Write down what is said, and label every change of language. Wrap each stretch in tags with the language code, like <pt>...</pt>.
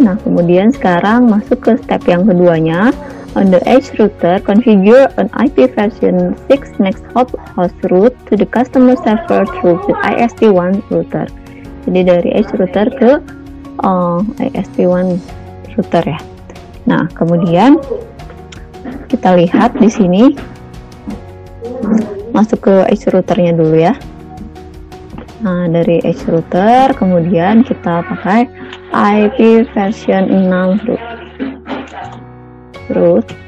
<id>Nah, kemudian sekarang masuk ke step yang keduanya.</id> <en>On the edge router, configure an IP version 6 next hop host route to the customer server through the ISP1 router.</en> <id>Jadi dari edge router ke ISP1 router ya. Nah, kemudian kita lihat di sini, masuk ke edge routernya dulu ya. Nah, dari edge router kemudian kita pakai IP version 6 root.</id>